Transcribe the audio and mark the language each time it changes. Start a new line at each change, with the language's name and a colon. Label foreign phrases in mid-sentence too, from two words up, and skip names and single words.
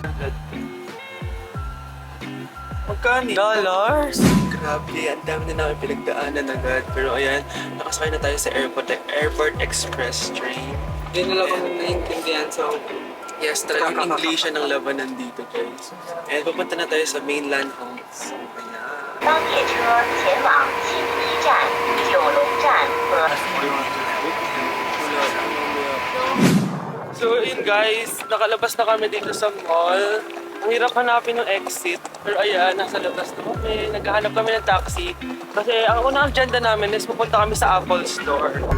Filipino: Magkano? Dollars? Grabe, ang dami na namin pinagdaanan agad. Pero ayan, nakasakay na tayo sa Airport Express train. Hindi nila kami naiintindihan sa Yes, talagang English ng labanan dito guys. And pupunta na tayo sa mainland Hong Kong. Ayan.
Chinese: 高铁车前往新一站、九龙站和。
Filipino: So yun guys, nakalabas na kami dito sa mall. Ang hirap hanapin ng exit. Pero ayan, nasa labas na kami. Naghahanap kami ng taxi. Kasi ang unang agenda namin is pupunta kami sa Apple Store.